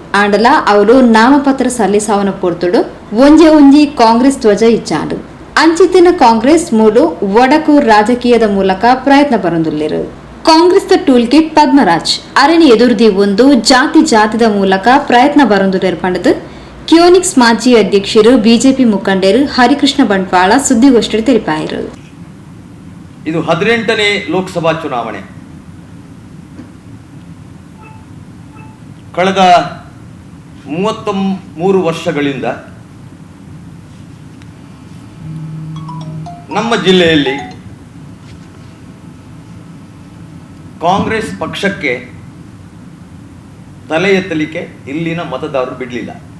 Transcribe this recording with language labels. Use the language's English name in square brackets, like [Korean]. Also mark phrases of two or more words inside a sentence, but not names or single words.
[Tulu] ಆಂಡಲ ಅವರು ನಾಮಪತ್ರ ಸಲ್ಲಿಸಾವನ ಪೊರ್ತುಡು ಒಂಜಿ ಕಾಂಗ್ರೆಸ್ ಧ್ವಜ ಇಚ್ಚಾಂಡು ಅಂಚಿತ್ತಿನ ಕಾಂಗ್ರೆಸ್ ಮೂಲು ಒಡಕು ರಾಜಕೀಯದ ಮೂಲಕ ಪ್ರಯತ್ನ ಬರೊಂದುಲ್ಲೇರು. ಕಾಂಗ್ರೆಸ್ [English] tool kit [Tulu] ಪದ್ಮರಾಜ್ ಅರಣಿ ಎದುರುದಿ ಒಂದು ಜಾತಿದ ಮೂಲಕ ಪ್ರಯತ್ನ ಬರೊಂದುಲ್ಲೇರು ಪಂಡದು ಕಿಯೋನಿಕ್ಸ್ ಮಾಜಿ ಅಧ್ಯಕ್ಷರು ಬಿಜೆಪಿ ಮುಖಂಡರು ಹರಿಕೃಷ್ಣ ಬಂಟ್ವಾಳ ಸುದ್ದಿಗೋಷ್ಠಿ ತೆರಿಪಾಯಿರು. [Kannada] ಇದು 18ನೇ ಲೋಕಸಭಾ ಚುನಾವಣೆ. ಕಳೆದ 33 ವರ್ಷಗಳಿಂದ ನಮ್ಮ ಜಿಲ್ಲೆಯಲ್ಲಿ ಕಾಂಗ್ರೆಸ್ ಪಕ್ಷಕ್ಕೆ ತಲೆ ಎತ್ತಲಿಕ್ಕೆ ಇಲ್ಲಿನ ಮತದಾರರು ಬಿಡಲಿಲ್ಲ.